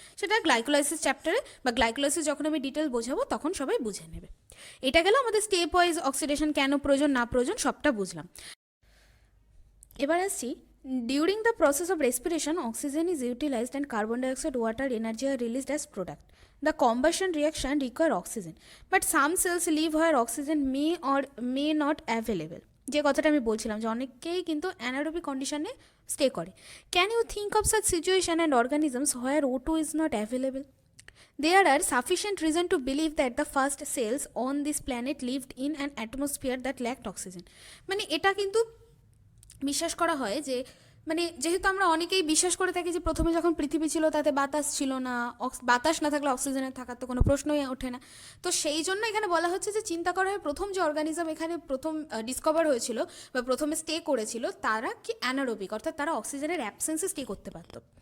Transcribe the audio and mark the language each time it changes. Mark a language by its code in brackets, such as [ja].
[bn] সেটা গ্লাইকোলাইসিস চ্যাপ্টারে বা গ্লাইকোলাইসিস যখন আমি ডিটেল বোঝাবো তখন সবাই বুঝে নেবে। এটা গেল আমাদের স্টেপ ওয়াইজ অক্সিডেশন কেন প্রয়োজন না প্রয়োজন সবটা বুঝলাম। এবার আসছি, [en] During the process of respiration oxygen is utilised and carbon dioxide, water, energy are released as product. The combustion reaction require oxygen, but some cells live where oxygen may or may not available. [bn] যে কথাটা আমি বলছিলাম যে অনেকেই কিন্তু anaerobic কন্ডিশনে stay করে। [en] Can you think of such situation and organisms where O2 is not available? There are sufficient reason to believe that the first cells on this planet lived in an atmosphere that lacked oxygen. [bn] মানে এটা কিন্তু বিশ্বাস করা হয় যে, মানে যেহেতু আমরা অনেকেই বিশ্বাস করে থাকি যে প্রথমে যখন পৃথিবী ছিল তাতে বাতাস ছিল না, বাতাস না থাকলে অক্সিজেনের থাকার তো কোনো প্রশ্নই ওঠে না। তো সেই জন্য এখানে বলা হচ্ছে যে চিন্তা করা হয় প্রথম যে অর্গানিজম এখানে প্রথম ডিসকভার হয়েছিল বা প্রথমে স্টে করেছিল তারা কি অ্যানারোবিক, অর্থাৎ তারা অক্সিজেনের অ্যাবসেন্সে স্টে করতে পারত।